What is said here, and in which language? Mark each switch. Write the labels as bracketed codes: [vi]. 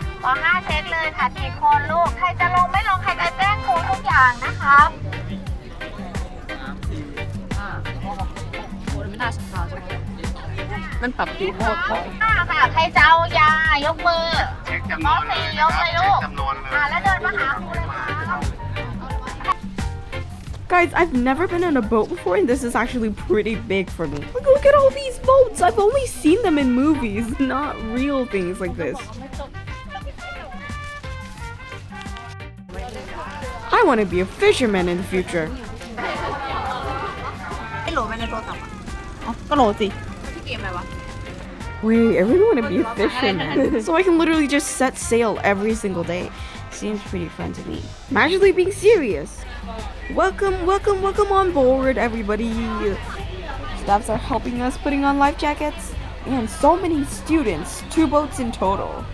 [th] ป .5 เช็คเลยค่ะทีคนลูก ใครจะลงไม่ลงใครจะแจ้งครูทุกอย่างนะคะมันปรับคิวโคตรค่ะใครจะเอายายกมือมอสี่ยกเลยลูกแล้วเดินมาหาครูเลยค่ะ [en] Guys, I've never been on a boat before and this is actually pretty big for me. Look at all these boats. I've only seen them in movies, not real things like this. I want to be a fisherman in the future. [th] ไม่โหลดไปในโทรศัพท์อ่ะก็โหลดสิที่เกมอะไรวะ [en] Wait, I really want to be a fisherman. So I can literally just set sail every single day. Seems pretty fun to me. I'm actually being serious. Welcome on board, everybody. Staffs are helping us putting on life jackets. And so many students, 2 boats in total.